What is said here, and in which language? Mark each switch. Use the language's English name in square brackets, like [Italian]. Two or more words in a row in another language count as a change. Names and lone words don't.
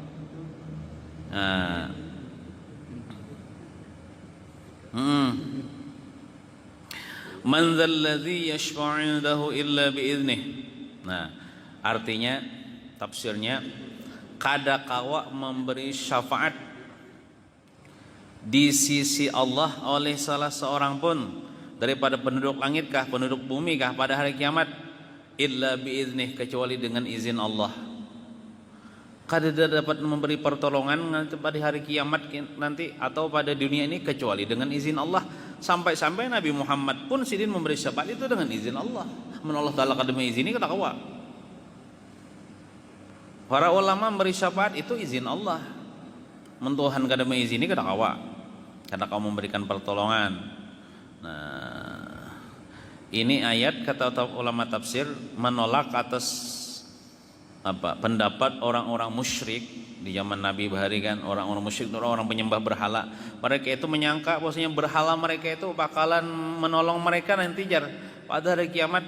[Arabic] من ذا الذي يشفع عنده إلا بإذنه. [Indonesian] Nah, artinya tafsirnya [Banjar] kada kawa [Indonesian] memberi syafaat di sisi Allah oleh salah seorang pun daripada penduduk langit kah, penduduk bumi kah pada hari kiamat, [Arabic] إلا بإذنه, [Indonesian] kecuali dengan izin Allah. Kada dapat memberi pertolongan nanti pada hari kiamat nanti atau pada dunia ini kecuali dengan izin Allah. Sampai-sampai Nabi Muhammad pun sidin memberi syafaat itu dengan izin Allah. [Banjar] Men Allah Ta'ala kada mengizini kada kawa. [Indonesian] Para ulama memberi syafaat itu izin Allah. [Banjar] Men Tuhan kada mengizini kada kawa. [Indonesian] Karena kamu memberikan pertolongan. Nah, ini ayat kata ulama tafsir menolak atas pendapat orang-orang musyrik di zaman Nabi bahari kan. Orang-orang musyrik, orang-orang penyembah berhala, mereka itu menyangka bahwasanya berhala mereka itu bakalan menolong mereka nanti jar pada hari kiamat.